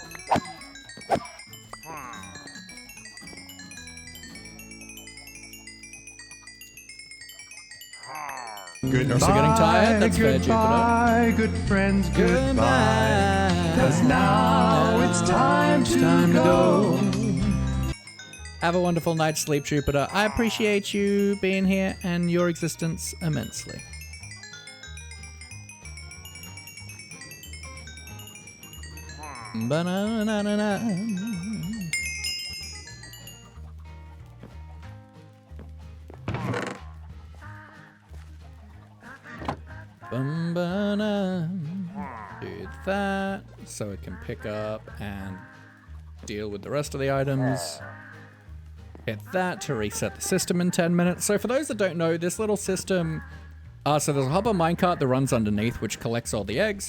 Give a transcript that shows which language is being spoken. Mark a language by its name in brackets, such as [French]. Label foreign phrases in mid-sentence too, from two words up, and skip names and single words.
[English] You're also getting tired? That's fair, Jupiter. Goodbye, good friends, goodbye. 'Cause now it's time to go. Have a wonderful night's sleep, Jupiter. I appreciate you being here and your existence immensely. Ba-na-na-na-na. Bum-ba-na. Do that so it can pick up and deal with the rest of the items. Hit that to reset the system in 10 minutes. So for those that don't know, this little system, so there's a hopper minecart that runs underneath, which collects all the eggs.